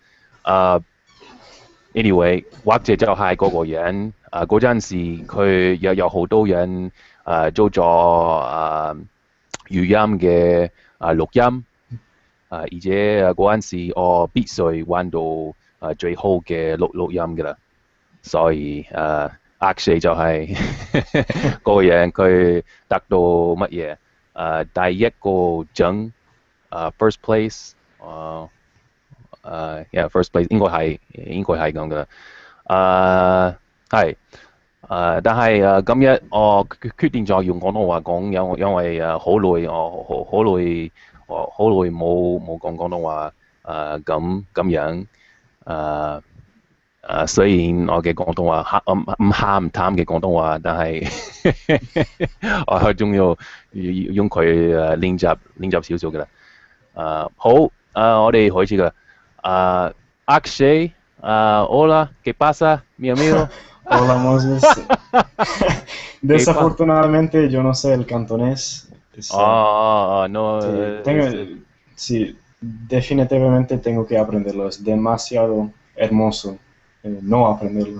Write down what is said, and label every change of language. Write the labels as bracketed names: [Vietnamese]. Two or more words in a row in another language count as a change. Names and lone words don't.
[Cantonese] 啊、anyway，或者就係嗰個人，嗰陣時佢有好多人做咗語音嘅錄音，而且嗰陣時我必須揾到最好嘅錄音㗎啦，所以Akshay 就係嗰個人佢得到乜嘢？第一個獎 [English] first place，yeah first place [Cantonese] 應該係咁嘅。係但係今日我決定咗用廣東話講，因為好耐冇講廣東話咁樣誒雖然我嘅廣東話唔鹹唔淡嘅廣東話，但係我仲要用佢練習少少嘅啦。好，我哋開始㗎啦。Akshay, [Spanish] hola, ¿qué pasa, mi amigo? Hola Moses. ¿Qué pasa? Desafortunadamente yo no sé el cantonés. No, Sí, sí, definitivamente tengo que aprenderlo. Es demasiado hermoso no aprenderlo.